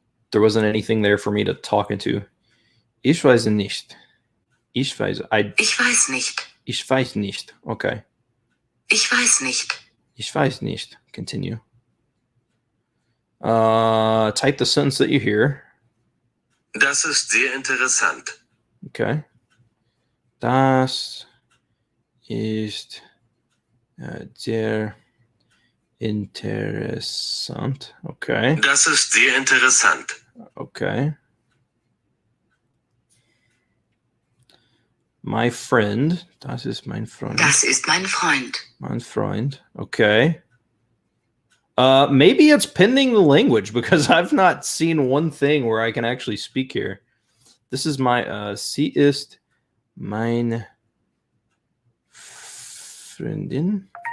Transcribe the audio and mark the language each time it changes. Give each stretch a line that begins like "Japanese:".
English: There wasn't anything there for me to talk into.
German: Ich weiß nicht. Ich weiß nicht. Ich weiß nicht. Okay. Ich weiß nicht. Ich weiß nicht.
English: Continue. Type the sentence that you hear.
German: Das ist sehr interessant.
English: Okay.
German: Das ist sehr interessant.
English: Okay.
German: Das ist sehr interessant.
English: Okay. My friend.
German: Das ist mein Freund. Das ist mein Freund. Mein Freund. Okay.
English: Maybe it's pending the language because I've not seen one thing where I can actually speak here. This is my
German: sie ist meine Freundin.